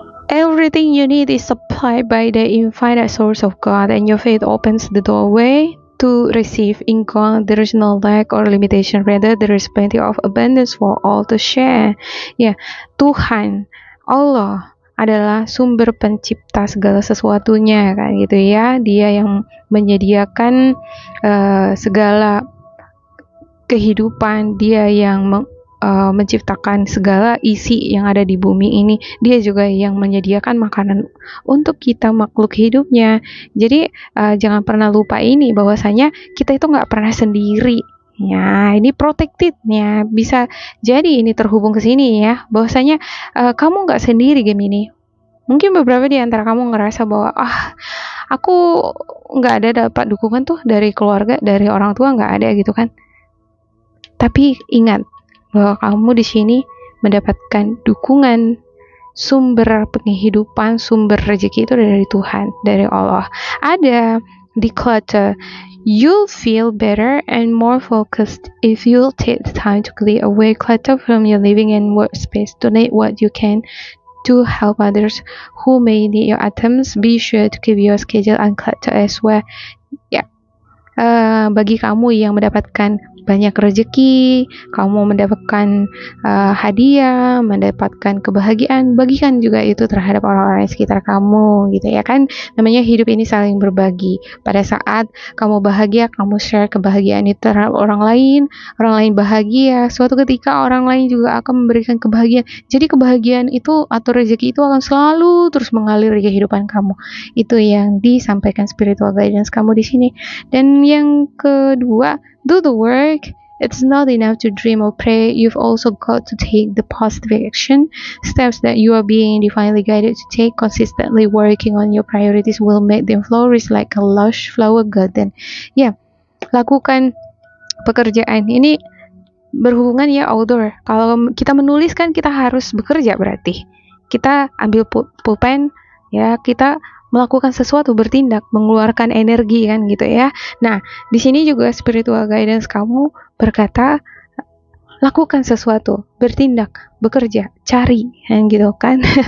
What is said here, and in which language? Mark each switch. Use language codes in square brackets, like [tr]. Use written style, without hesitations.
[en] Everything you need is supplied by the infinite source of God, and your faith opens the doorway to receive income. There is no lack or limitation, rather there is plenty of abundance for all to share. [id] Ya, Tuhan, Allah adalah sumber pencipta segala sesuatunya kan gitu ya. Dia yang menyediakan segala kehidupan, dia yang menciptakan segala isi yang ada di bumi ini. Dia juga yang menyediakan makanan untuk kita makhluk hidupnya. Jadi jangan pernah lupa ini, bahwasanya kita itu nggak pernah sendiri. Ya, ini protected ya. Bisa jadi ini terhubung ke sini ya, bahwasanya kamu nggak sendiri Gemini. Mungkin beberapa di antara kamu ngerasa bahwa aku nggak ada dapat dukungan tuh dari keluarga, dari orang tua, nggak ada gitu kan. Tapi ingat bahwa kamu di sini mendapatkan dukungan, sumber penghidupan, sumber rezeki itu dari Tuhan, dari Allah. Ada declutter. [en] You'll feel better and more focused if you'll take the time to clear away clutter from your living and workspace. Donate what you can to help others who may need your items. Be sure to keep your schedule uncluttered as well. Ya. [id] bagi kamu yang mendapatkan banyak rezeki, kamu mendapatkan hadiah, mendapatkan kebahagiaan, bagikan juga itu terhadap orang-orang di sekitar kamu gitu ya kan. Namanya hidup ini saling berbagi. Pada saat kamu bahagia, kamu share kebahagiaan itu terhadap orang lain bahagia, suatu ketika orang lain juga akan memberikan kebahagiaan. Jadi kebahagiaan itu atau rezeki itu akan selalu terus mengalir di kehidupan kamu. Itu yang disampaikan spiritual guidance kamu di sini. Dan yang kedua, [en] do the work. It's not enough to dream or pray. You've also got to take the positive action. Steps that you are being divinely guided to take. Consistently working on your priorities will make them flourish like a lush flower garden. [id] Ya, lakukan pekerjaan ini berhubungan ya outdoor. Kalau kita menulis kan kita harus bekerja, berarti kita ambil pulpen ya, kita melakukan sesuatu, bertindak, mengeluarkan energi kan gitu ya. Nah, di sini juga spiritual guidance kamu berkata lakukan sesuatu, bertindak, bekerja, cari, gitu kan.